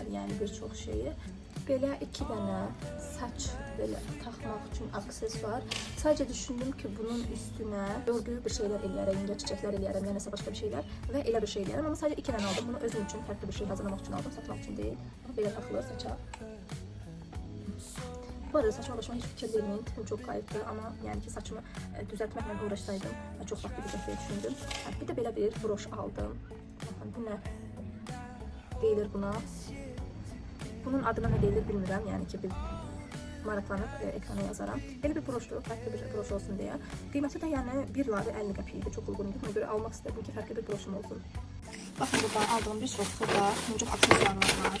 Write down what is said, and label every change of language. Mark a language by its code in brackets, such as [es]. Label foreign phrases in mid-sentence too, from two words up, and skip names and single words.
[az] Yəni bir çox şeyi. Belə 2 dənə saç belə taxmaq üçün aksesuar. Sadece düşündüm ki, bunun üstünə örgü [tr] bir şeyler [az] eləyərəm, ya çiçəklər eləyərəm, ya nəsə başqa [tr] bir şeyler [az] və elə bir şey eləyərəm. Amma sadece 2 dənə aldım. Bunu özüm üçün fərqli bir şey hazırlamaq üçün aldım, satmaq üçün deyil. Belə taxılır saça. [tr] Bu arada saçma başıma hiç fikir vermeyin. Tipim çok kayıptı ama yani ki saçımı düzeltmekle uğraşsaydım çok vakit gidecek diye düşündüm. Bir de böyle bir broş aldım. Bakın bu ne? [az] Deyilir buna. Bunun adına ne deyilir bilmirəm. Yani ki bir maraqlanıb ekrana yazaram. Belə bir broşdur, fərqli bir broş olsun diye. Qiyməti də yəni 1 ları 50 qəpik çox uyğundur. Buna görə almaq istədim ki, fərqli bir broşum olsun. Bakın burada aldığım bir çox xırda muncuq aksesuarlar var.